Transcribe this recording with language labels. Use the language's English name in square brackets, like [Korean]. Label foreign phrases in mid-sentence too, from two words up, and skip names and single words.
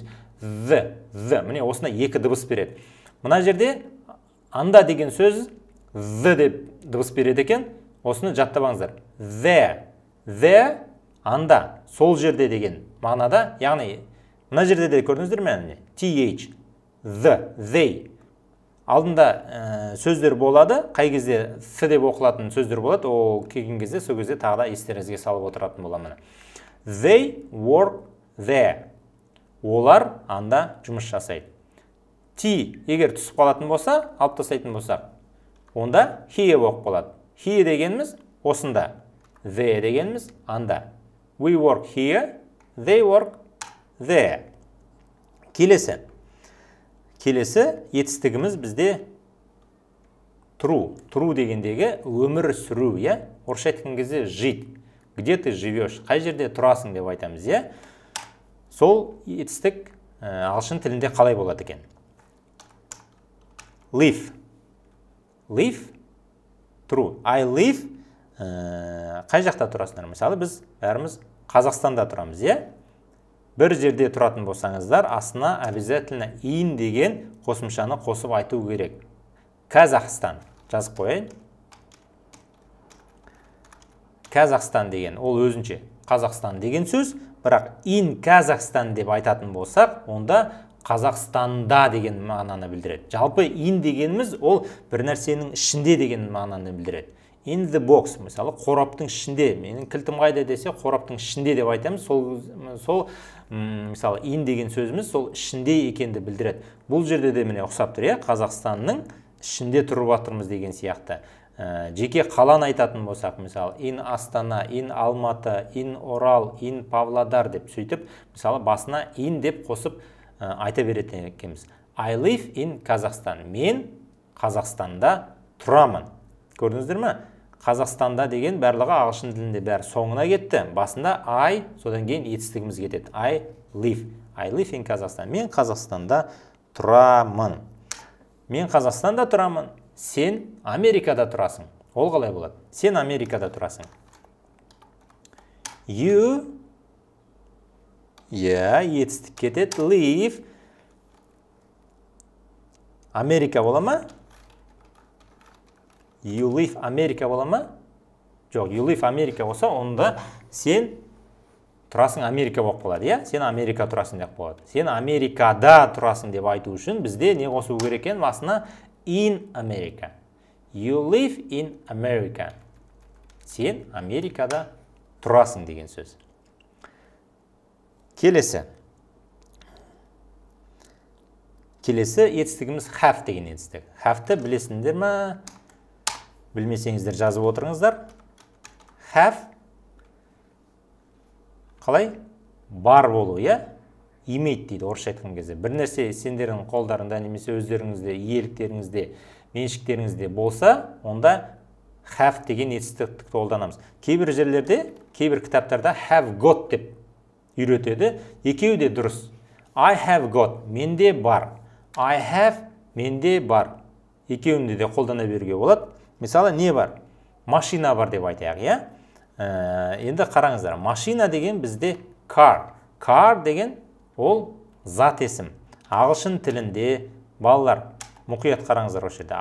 [Kazakh] V. Міне, осында екі дыбыс береді. Мына жерде анда деген сөз V деп дыбыс береді екен. Осыны жаттабаңыздар. The анда, сол жерде деген мағынада, яғни Мына жерде де көрдіңіздер ме? [English] TH, they. [Kazakh] Алдында сөздер болады, қай кезде th деп оқылатын сөздер болады, ол келген кезде, сол кезде тағы да естеріңізге салып отыратын боламын. [English] They work there. [Kazakh] Олар анда жұмыс жасайды. T егер түсіп қалатын болса, алып тастайтын болсақ, онда here болып қалады. Here дегеніміз осында, there дегеніміз анда. [English] We work here, they work there. [Kazakh] Келесі етістігіміз бізде true. True дегендегі өмір сүру, я? Орысша айтқан кезде жить. [Russian] Где ты живешь? [Kazakh] Қай жерде тұрасың деп айтамыз, я? Сол етістік ағылшын тілінде қалай болады екен? [English] Live. Live. True. I live. [Kazakh] Қай жақта тұрасыңдар? Мысалы, біз бәріміз Қазақстанда тұрамыз, я? Бір жерде тұратын болсаңыздар, астына обязательно in деген қосымшаны қосып айту керек. Қазақстан. Жазып қойайын. Қазақстан деген, ол өзінше. Қазақстан деген сөз, бірақ in Қазақстан деп айтатын болсақ, онда Қазақстанда деген мағынаны білдіреді. Жалпы in дегеніміз, ол бір нәрсенің ішінде деген мағынаны білдіреді. [English] In the box, [Kazakh] мысалы, қораптың ішінде, менің кілтім қайда десе, қораптың ішінде деп айтамыз. Сол мысалы, in деген сөзіміз сол ішінде екенді білдіреді. Бұл жерде де міне ұқсап тұр, иә, Қазақстанның ішінде тұрып жатырмыз деген сияқты. Жеке қаланы айтатын болсақ, мысалы, in Астана, in Алматы, in Орал, in Павлодар деп сөйтіп, мысалы, басына in деп қосып айта беретін екенбіз. [English] I live in Қазақстан. [Kazakh] Мен Қазақстанда тұрамын. Көрдіңіздер ме? Қазақстанда деген барлығы ағылшын тілінде бәрі соңына кетті. Басында I, содан кейін етістігіміз кетеді. [English] I live in Қазақстан. [Kazakh] Мен Қазақстанда тұрамын. Мен Қазақстанда тұрамын. Сен Америкада тұрасың. Ол қалай болады? Сен Америкада тұрасың. You, етістік кетеді. Live. Америка бола ма? [English] You live [Kazakh] Америка бола ма? Жоқ, [English] you live [Kazakh] Америка болса, онда сен тұрасың Америка болып қалады, иә? Сен Америка тұрасың деп болады. Сен Америкада тұрасың деп айту үшін бізде не қосу керек екен? [English] Басына in America. You live in America. [Kazakh] Сен Америкада тұрасың деген сөз. Келесі етістігіміз have деген етістік. Have-ті білесіңдер ме? Білмесеңіздер жазып отырыңыздар. Have қалай? Бар болу, я? Иметь дейді орысша айтқан кезде. Бір нәрсе сендердің қолдарында немесе өздеріңізде, иеліктеріңізде, меншіктеріңізде болса, онда have деген етістікті қолданамыз. Кейбір жерлерде, кейбір кітаптарда [English] have got [Kazakh] деп үйретеді. Екеуі де дұрыс. [English] I have got, [Kazakh] менде бар. [English] I have, [Kazakh] менде бар. Екеуінде де қолдана беруге болады. Мысалы, не бар? Машина бар деп айтайық, иә? Енді қараңыздар, машина деген бізде car. Car деген ол зат есім. Ағылшын тілінде, балалар, мұқият қараңыздар осы жерде.